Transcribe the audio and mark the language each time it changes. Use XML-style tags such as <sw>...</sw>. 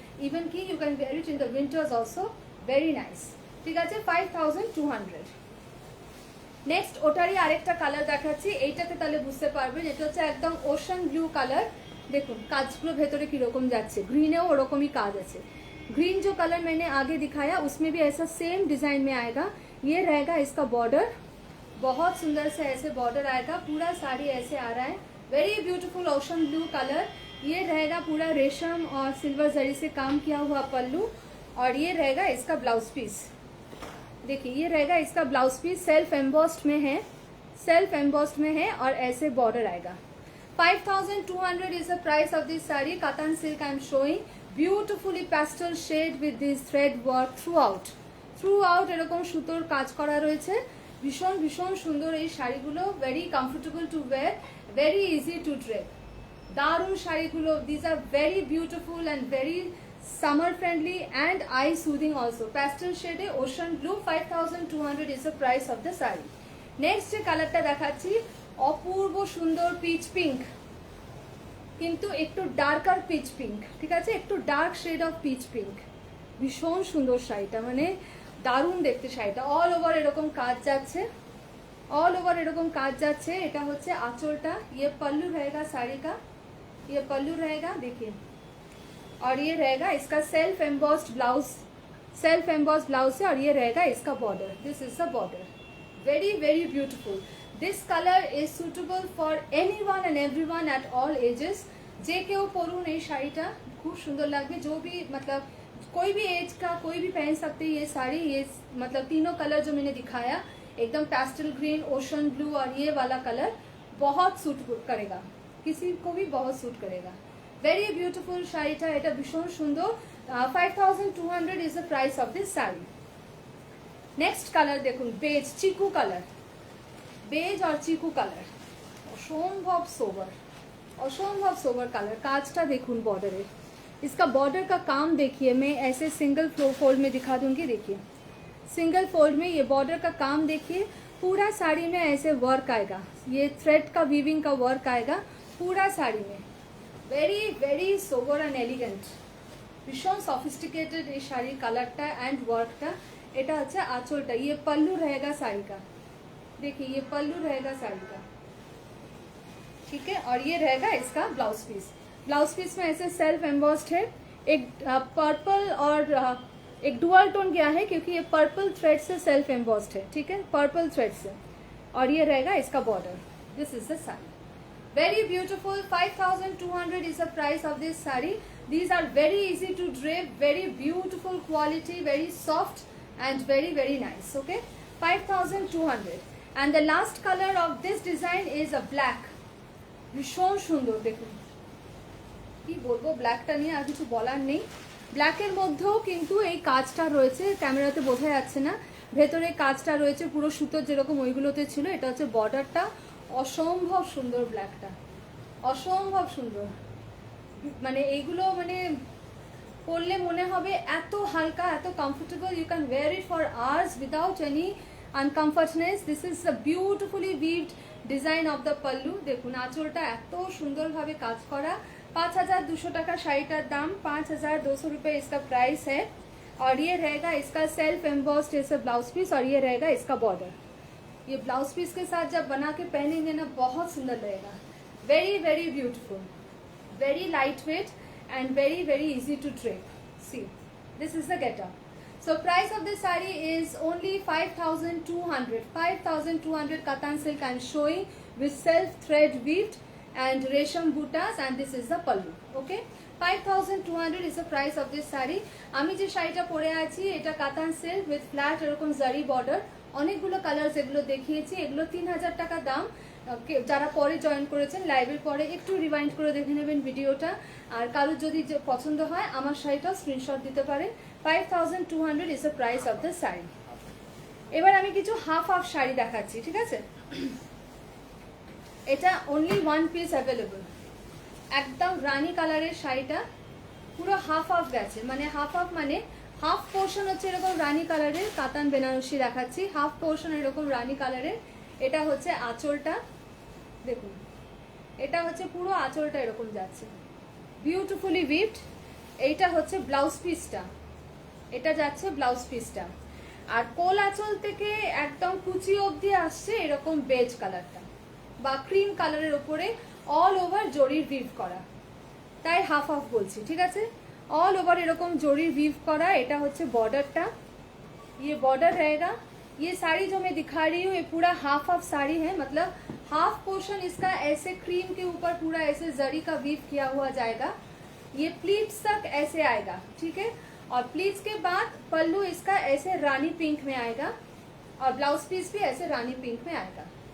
<en>Even কি you can wear it in the winters also, very nice.</en> <bn>ঠিক আছে,</bn> <en>5200।</en> <bn>Next ওটারই আরেকটা কালার দেখাচ্ছি, এইটাতে তাহলে বুঝতে পারবেন। এটা হচ্ছে একদম ওশান ব্লু কালার। দেখুন কাজগুলো ভেতরে কিরকম যাচ্ছে, গ্রিনেও ওরকমই কাজ আছে।</bn> <hi>ग्रीन जो कलर मैंने आगे दिखाया उसमें भी ऐसा सेम डिजाइन में आएगा। ये रहेगा इसका बॉर्डर, बहुत सुंदर से ऐसे बॉर्डर आएगा। पूरा साड़ी ऐसे आ रहा है, very beautiful ocean blue colour. ये रहेगा पूरा रेशम और सिल्वर जरी से काम किया हुआ पल्लू। और ये रहेगा इसका ब्लाउज पीस। देखिए ये रहेगा इसका ब्लाउज पीस, सेल्फ एम्बॉस्ड में है, सेल्फ एम्बॉस्ड में है और ऐसे बॉर्डर आएगा।</hi> <en>5200 is the price of this saree. Cotton silk I am showing. Beautifully pastel shade with this thread work throughout.</en> <bn>Throughout এরকম সুতোর কাজ করা রয়েছে। ভীষণ ভীষণ সুন্দর এই শাড়িগুলো,</bn> <en>Very comfortable to wear, very easy to drape.</en> <bn>দারুণ শাড়িগুলো,</bn> <en>These are very beautiful and very summer friendly and eye soothing also. Pastel shade ocean blue, 5200 is the price of the saree.</en> <bn>Next যে কালারটা দেখাচ্ছি অপূর্ব সুন্দর pitch pink, কিন্তু একটু darker pitch pink. ঠিক আছে, একটু dark shade of speech pink. ভীষণ সুন্দর শাড়িটা, মানে দারুণ দেখতে শাড়িটা। অল ওভার এরকম কাজ যাচ্ছে, অল ওভার এরকম কাজ যাচ্ছে। এটা হচ্ছে আঁচলটা,</bn> <hi>ये पल्लू रहेगा साड़ी का, ये पल्लू रहेगा देखिए। और ये रहेगा इसका self embossed blouse, self embossed blouse है। और ये रहेगा इसका border,</hi> <en>This is the border, very very beautiful. This colour is suitable for anyone and everyone at all ages.</en> <bn>जे केउ परुन এই শাড়িটা খুব সুন্দর লাগবে,</bn> <hi>जो भी मतलब कोई भी एज का कोई भी पहन सकते हैं ये साड़ी। ये मतलब तीनों कलर जो मैंने दिखाया, एकदम पेस्टल ग्रीन, ओशन ब्लू और ये वाला कलर बहुत सूट करेगा, किसी को भी बहुत सूट करेगा।</hi> <en>very beautiful</en> <bn>শাড়িটা, এটা ভীষণ সুন্দর।</bn> <en>5200 is the price of this saree.</en> <bn>Next colour দেখুন, বেজ চিকু কালার, বেজ और চিকু কালার, অসম্ভব সোবার, অসম্ভব সোবার কালার। কাজটা দেখুন বর্ডারের,</bn> <hi>इसका बॉर्डर का काम देखिए। मैं ऐसे सिंगल फोल्ड में दिखा दूंगी, देखिए सिंगल फोल्ड में ये बॉर्डर का काम देखिए। पूरा साड़ी में ऐसे वर्क आएगा, ये थ्रेड का वीविंग का वर्क आएगा पूरा साड़ी में।</hi> <en>very very sober and elegant, भीषण sophisticated ये</en> <bn>শাড়ি কালারটা</bn> <en>And वर्कটা।</en> <bn>এটা হচ্ছে আঁচলটা,</bn> <hi>ये पल्लू रहेगा साड़ी का, देखिए ये पल्लू रहेगा साड़ी का, ठीक है। और ये रहेगा इसका ब्लाउज पीस। ब्लाउज पीस में ऐसे सेल्फ एम्बॉस्ड है, एक पर्पल और एक डुअल टोन गया है क्योंकि ये पर्पल थ्रेड से सेल्फ एम्बॉस्ड है, ठीक है, पर्पल थ्रेड से। और ये रहेगा इसका border,</hi> <en>This is the sari, very beautiful। 5200 is the price of this saree. These are very easy to drape, very beautiful quality, very soft and very very nice, okay। 5200। and the last color of this design is a black,</en> <bn>ভীষণ সুন্দর। দেখুন কি বলবো, ব্ল্যাকটা নিয়ে আর কিছু বলার নেই। ব্ল্যাকের মধ্যেও কিন্তু এই কাজটা রয়েছে, ক্যামেরাতে বোঝা যাচ্ছে না, ভেতরে কাজটা রয়েছে পুরো সুতোর যেরকম ওইগুলোতে ছিল। এটা হচ্ছে বর্ডারটা, অসম্ভব সুন্দর ব্ল্যাকটা, অসম্ভব সুন্দর। মানে এইগুলো মানে পরলে মনে হবে এত হালকা, এত comfortable,</bn> <en>You can wear it for hours without any uncomfortness. This is the beautifully weaved design of the pallu.</en> <bn>দেখুন আঁচলটা এত সুন্দরভাবে কাজ করা। 5200 টাকা শাড়িটার দাম,</bn> <hi>5200 रुपये इसका प्राइस है। और ये रहेगा इसका सेल्फ एम्बॉस्ड जैसे ब्लाउज पीस, और ये रहेगा इसका बॉर्डर। ये ब्लाउज पीस के साथ जब बना के पहनेंगे ना बहुत सुंदर लगेगा,</hi> <en>Very very beautiful, very lightweight and very easy to drape. See, this is the getup. So price of this saree is only 5,200. 5,200 katan silk I'm showing with self thread weaved and resham butas, and this is the pallu. Okay, 5,200 is the price of this saree.</en> <bn>আমি যে শাড়িটা পরে আছি এটা কাতান silk with flat এরকম জারি border, অনেকগুলো কালার্স এগুলো দেখিয়েছি, এগুলো 3,000 টাকা দাম। যারা পরে জয়েন করেছেন লাইভের পরে একটু রিওয়াইন্ড করে দেখে নেবেন ভিডিওটা, আর কারোর যদি পছন্দ হয় আমার শাড়িটাও স্ক্রিনশট দিতে পারেন।</bn> <en>5,200 is the price of the sari.</en> <bn>এবার আমি কিছু হাফ হাফ শাড়ি দেখাচ্ছি, ঠিক আছে? এটা অনলি ওয়ান পিস অ্যাভেলেবল, একদম রানী কালারের শাড়িটা পুরো হাফ হাফ গেছে, মানে হাফ হাফ মানে হাফ পোর্শন হচ্ছে এরকম রানী কালারের কাতান বেনারসি দেখাচ্ছি, হাফ পোর্শন এরকম রানী কালারের। এটা হচ্ছে আঁচলটা, দেখুন এটা হচ্ছে পুরো আঁচলটা এরকম যাচ্ছে বিউটিফুলি উইভড। এইটা হচ্ছে ব্লাউজ পিসটা, এটা যাচ্ছে ব্লাউজ পিসটা, আর কোল আঁচল থেকে একদম কুচি অবধি আসছে এরকম বেজ কালারটা বা ক্রিম কালারের উপরে অল ওভার জরির উইভ করা, তাই হাফ হাফ বলছি, ঠিক আছে? অল ওভার এরকম জরির উইভ করা। এটা হচ্ছে বর্ডারটা,</bn> <hi>ये बॉर्डर रहेगा। ये साड़ी जो मैं दिखा रही हूँ ये पूरा हाफ हाफ साड़ी है, मतलब हाफ पोर्शन इसका ऐसे क्रीम के ऊपर पूरा ऐसे जरी का वीव किया हुआ जाएगा, ये प्लीट्स तक ऐसे आएगा, ठीक है? और प्लीट्स के बाद पल्लू इसका ऐसे रानी पिंक में आएगा और ब्लाउज पीस भी ऐसे रानी पिंक में आएगा।</hi>